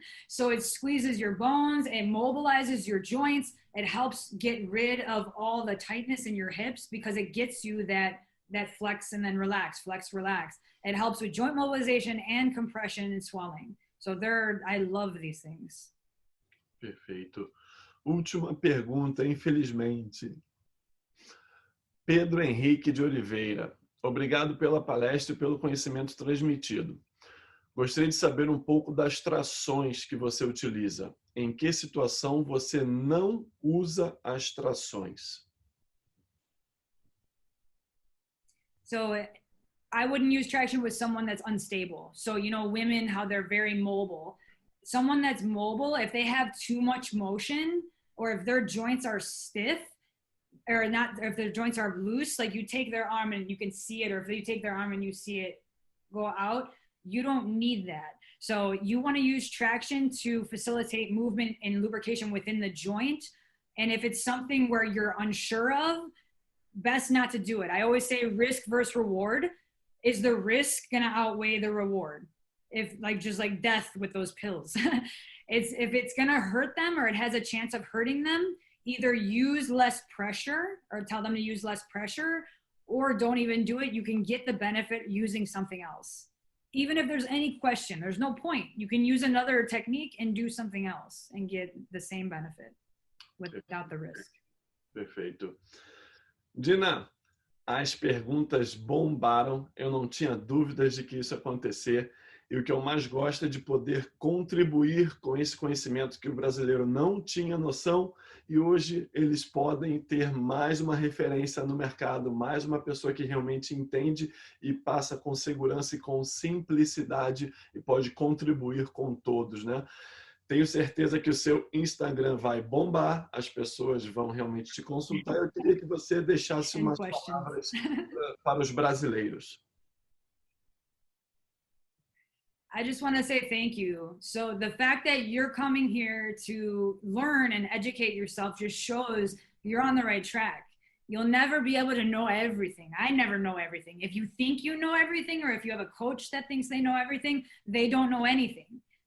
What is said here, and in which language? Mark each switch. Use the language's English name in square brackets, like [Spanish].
[English] So it squeezes your bones, it mobilizes your joints, it helps get rid of all the tightness in your hips because it gets you that flex and then relax, flex, relax. It helps with joint mobilization and compression and swelling. So I love these things. [Portuguese] Perfeito. Última pergunta, infelizmente. Pedro Henrique de Oliveira. Obrigado pela palestra e pelo conhecimento transmitido. Gostaria de saber um pouco das trações que você utiliza. Em que situação você não usa as trações? [English] So I wouldn't use traction with someone that's unstable. So, women, how they're very mobile. Someone that's mobile, if they have too much motion, or if their joints are stiff, or not, if their joints are loose, like you take their arm and you can see it, or if you take their arm and you see it go out, you don't need that. So you want to use traction to facilitate movement and lubrication within the joint. And if it's something where you're unsure of, best not to do it. I always say risk versus reward. Is the risk going to outweigh the reward? If just like death with those pills. If it's going to hurt them, or it has a chance of hurting them, either use less pressure, or tell them to use less pressure, or don't even do it. You can get the benefit using something else. Even if there's any question, there's no point. You can use another technique and do something else and get the same benefit without the risk. [Portuguese] Perfeito. Jena, As perguntas bombaram, eu não tinha dúvidas de que isso ia acontecer. E o que eu mais gosto é de poder contribuir com esse conhecimento que o brasileiro não tinha noção e hoje eles podem ter mais uma referência no mercado, mais uma pessoa que realmente entende e passa com segurança e com simplicidade e pode contribuir com todos, né? Tenho certeza que o seu Instagram vai bombar, as pessoas vão realmente te consultar. Eu queria que você deixasse [English] And [Portuguese] umas [English] questions. [Portuguese] palavras para os brasileiros. [English] I just want to say thank you. So the fact that you're coming here to learn and educate yourself just shows you're on the right track. You'll never be able to know everything. I never know everything. If you think you know everything, or if you have a coach that thinks they know everything, they don't know anything.